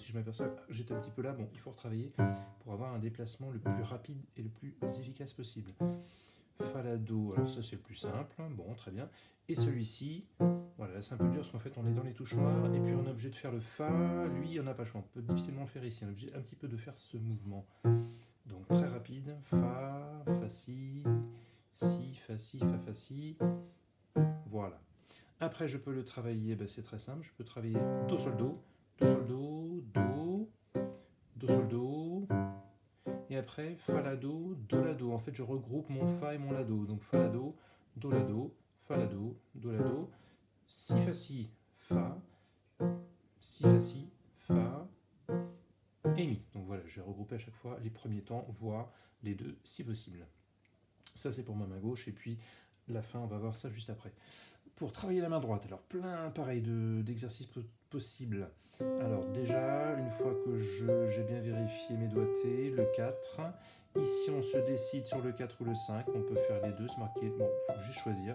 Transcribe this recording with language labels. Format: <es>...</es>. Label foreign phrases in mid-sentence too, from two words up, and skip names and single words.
<fr>Si je m'aperçois que j'étais un petit peu là, bon, il faut retravailler pour avoir un déplacement le plus rapide et le plus efficace possible. Fa, la, do, alors ça c'est le plus simple, bon, très bien. Et celui-ci, voilà, là c'est un peu dur parce qu'en fait on est dans les touches noires et puis on est obligé de faire le fa, lui on n'a pas le choix, on peut difficilement le faire ici, on est obligé un petit peu de faire ce mouvement. Donc très rapide, fa, fa, si, fa, si, fa, si, voilà. Après je peux le travailler, ben, c'est très simple, je peux travailler do, sol, do, do, sol, do, do, do, sol, do, et après fa, la, do, la, do. En fait je regroupe mon fa et mon la, do, donc fa, la, do, la, do, fa, la, do, la, do, si, fa, si, fa, si, fa, si, fa, et mi. Donc voilà, j'ai regroupé à chaque fois les premiers temps, voire les deux si possible. Ça c'est pour ma main gauche, et puis la fin, on va voir ça juste après. Pour travailler la main droite, alors plein pareil d'exercices possibles. Alors déjà, une fois que j'ai bien vérifié mes doigtés, le 4, ici on se décide sur le 4 ou le 5, on peut faire les deux, c'est marqué, bon, il faut juste choisir.</fr>